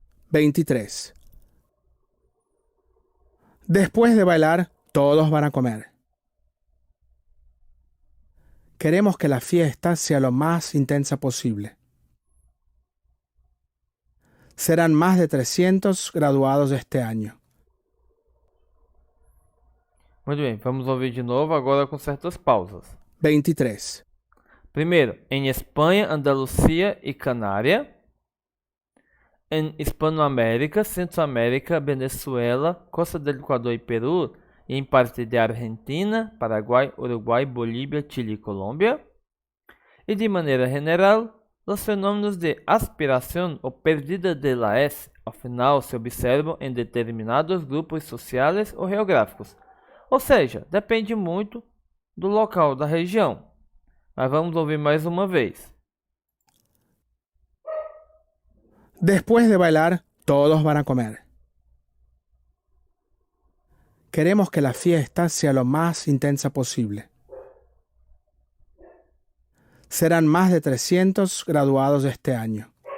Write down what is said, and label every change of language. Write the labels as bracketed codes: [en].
[es] (23) Después de bailar, todos van a comer. Queremos que la fiesta sea lo más intensa posible. Serán más de 300 graduados este año. [pt] Muito bem, vamos ouvir de novo agora com certas pausas. 23. Primeiro, em Espanha, Andaluzia e Canária. [es] Em Hispanoamérica, Centroamérica, Venezuela, Costa del Ecuador y Perú, y en parte de Argentina, Paraguay, Uruguay, Bolívia, Chile y Colombia. Y de manera general, los fenómenos de aspiración o pérdida de la S [pt] ao final se observam em determinados grupos sociais ou geográficos. Ou seja, depende muito do local da região. Mas vamos ouvir mais uma vez. [es] Después de bailar, todos van a comer. Queremos que la fiesta sea lo más intensa posible. Serán más de 300 graduados este año.